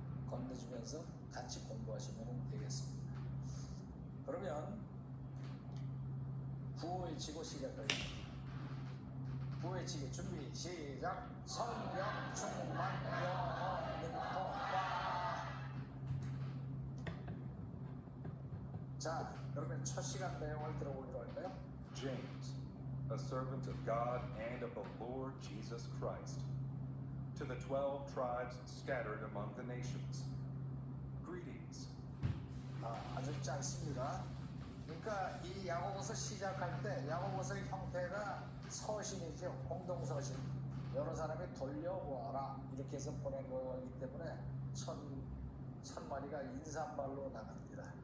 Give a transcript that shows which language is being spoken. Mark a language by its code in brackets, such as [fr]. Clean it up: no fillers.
[ko] 건네주면서 같이 공부하시면 되겠습니다. 그러면 구호 외치고 시작하겠습니다. 구호 외치기 준비 시작. 성령 충만 영어 능통과. 자, 그러면 첫 시간 내용을 들어보기로 할까요? [en] James, a servant of God and of the Lord Jesus Christ, to the 12 tribes scattered among the nations. Greetings. [ko] 아주 짧습니다. 그러니까 이 야고보서 시작할 때 야고보서의 형태가 서신이죠. 공동서신. 여러 사람이 돌려보아라 이렇게 해서 보낸 거이기 때문에 천 마리가 인사말로 나갑니다.